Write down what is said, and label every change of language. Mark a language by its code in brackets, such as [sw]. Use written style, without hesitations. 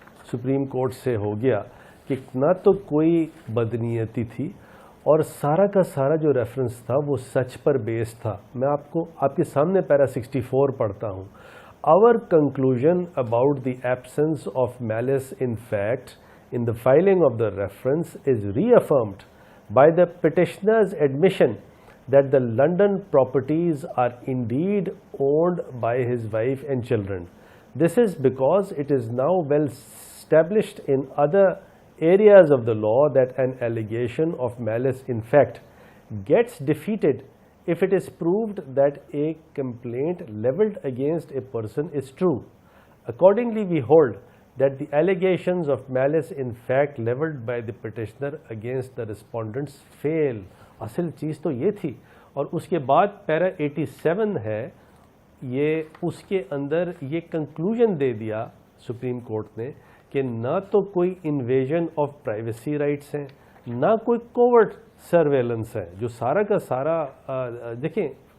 [ur] Supreme court سے ہو گیا کہ نہ تو کوئی بدنیتی تھی اور سارا کا سارا جو ریفرنس تھا وہ سچ پر بیس تھا۔ میں آپ کے سامنے پیرا 64 پڑھتا ہوں۔ [en] Our conclusion about the absence of malice in fact in the filing of the reference is reaffirmed by the petitioner's admission that the London properties are indeed owned by his wife and children. This is because it is now well established in other areas of the law that an allegation of malice in fact gets defeated if it is proved that a complaint leveled against a person is true. Accordingly, we hold that the allegations of malice in fact leveled by the petitioner against the respondents fail. [ur] اصل چیز تو یہ تھی، اور اس کے بعد پیرا 87 ہے، یہ اس کے اندر یہ کنکلوژن دے دیا سپریم کورٹ نے کہ نہ تو کوئی انویژن آف پرائیویسی رائٹس ہیں، نہ کوئی کوورٹ سرویلنس ہے، جو سارا کا سارا دیکھیں